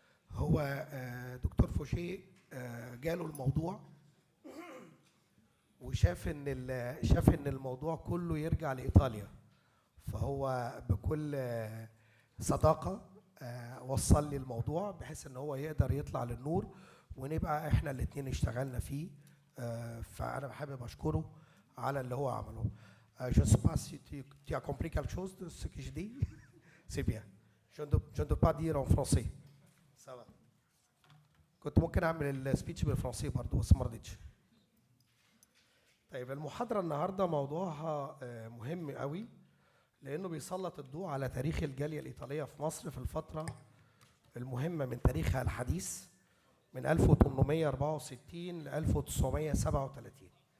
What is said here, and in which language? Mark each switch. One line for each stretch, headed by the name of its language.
Arabic: هو دكتور فوشيه جاله الموضوع وشاف ان الموضوع كله يرجع لايطاليا، فهو بكل صداقه وصل لي الموضوع بحيث ان هو يقدر يطلع للنور ونبقى احنا الاثنين اشتغلنا فيه. فانا حابب اشكره على اللي هو عمله.
French: Je ne sais pas si tu as compris quelque chose de ce que je dis. C'est bien. Je ne dois pas dire en français. Ça va.
Arabic: كنت ممكن اعمل السبيتش بالفرنسي برضه بس ما رضيتش. طيب المحاضرة النهارده موضوعها مهم قوي، لأنه بيسلط الضوء على تاريخ الجالية الإيطالية في مصر في الفترة المهمة من تاريخها الحديث من 1864 ل 1937.